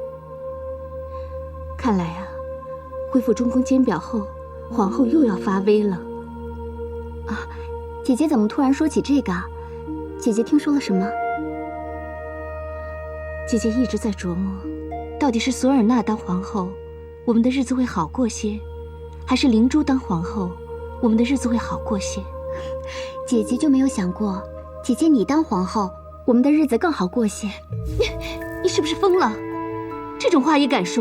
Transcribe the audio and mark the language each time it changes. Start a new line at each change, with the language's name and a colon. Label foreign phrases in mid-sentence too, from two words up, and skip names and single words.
Chinese: 看來啊，恢復中宮監表後，皇後又要發威了。啊，姐姐怎麼突然說起這個？姐姐聽說了什麼？姐姐一直在琢磨，到底是索爾娜當皇後，我們的日子會好過些，還是靈珠當皇後，我們的日子會好過些？姐姐就沒有想過，姐姐你當皇後，我們的日子更好過些。你是不是瘋了？這種話也敢說？